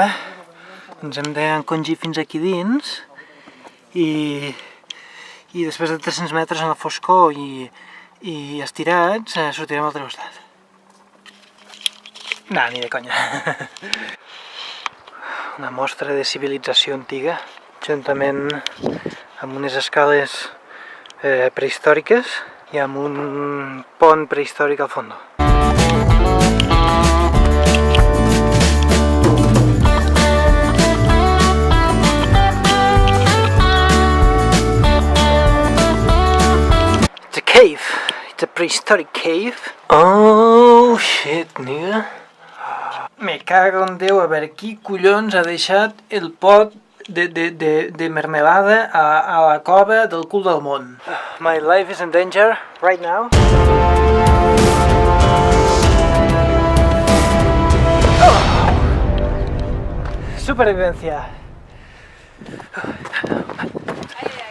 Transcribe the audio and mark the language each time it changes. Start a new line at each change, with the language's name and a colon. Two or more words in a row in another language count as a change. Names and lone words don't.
Catalan: Ens hem d'encongir fins aquí dins i després de 300 metres en la foscor i estirats sortirem a l'altre costat. No, ni de conya. Una mostra de civilització antiga, juntament amb unes escales prehistòriques i amb un pont prehistòric al fons.
English: It's a cave. It's a prehistoric cave. Oh shit, nigga.
Catalan: Me cago en Déu, a veure qui collons ha deixat el pot de mermelada a la cova del cul del món.
English: My life is in danger right now. Oh. Supervivencia.